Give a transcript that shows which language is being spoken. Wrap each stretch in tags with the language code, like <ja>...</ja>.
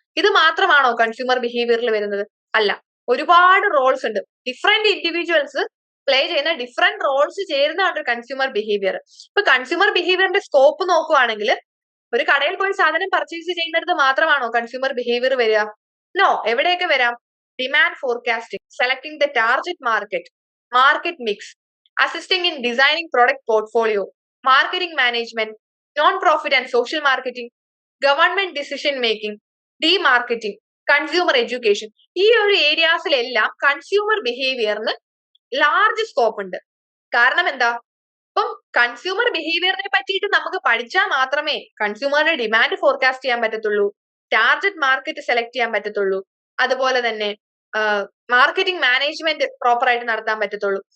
<ml>ഇത് മാത്രമാണോ കൺസ്യൂമർ ബിഹേവിയറിൽ വരുന്നത്? അല്ല. ഒരുപാട് റോൾസ് ഉണ്ട്. ഡിഫറെന്റ് ഇൻഡിവിജ്വൽസ് പ്ലേ ചെയ്യുന്ന ഡിഫറെന്റ് റോൾസ് ചേരുന്നതാണ് ഒരു കൺസ്യൂമർ ബിഹേവിയർ. ഇപ്പൊ കൺസ്യൂമർ ബിഹേവിയറിന്റെ സ്കോപ്പ് നോക്കുവാണെങ്കിൽ ഒരു കടയിൽ പോയി സാധനം പർച്ചേസ് ചെയ്യുന്നിടത്ത് മാത്രമാണോ കൺസ്യൂമർ ബിഹേവിയർ വരിക? നോ. എവിടെയൊക്കെ വരാം?</ml> <en>Demand forecasting, selecting the target market, market mix, assisting in designing product portfolio, marketing management, non-profit and social marketing, government decision making, demarketing, consumer education.</en> <ml>ഈ ഒരു ഏരിയാസിലെല്ലാം കൺസ്യൂമർ ബിഹേവിയറിന് ലാർജ് സ്കോപ്പ് ഉണ്ട്. കാരണം എന്താ? ഇപ്പം consumer ബിഹേവിയറിനെ പറ്റിയിട്ട് നമുക്ക് പഠിച്ചാൽ മാത്രമേ കൺസ്യൂമറിന്റെ ഡിമാൻഡ് ഫോർകാസ്റ്റ് ചെയ്യാൻ പറ്റത്തുള്ളൂ, ടാർഗറ്റ് മാർക്കറ്റ് സെലക്ട് ചെയ്യാൻ പറ്റത്തുള്ളൂ, അതുപോലെ തന്നെ മാർക്കറ്റിംഗ് മാനേജ്മെന്റ് പ്രോപ്പർ ആയിട്ട് നടത്താൻ പറ്റത്തുള്ളൂ.</ml>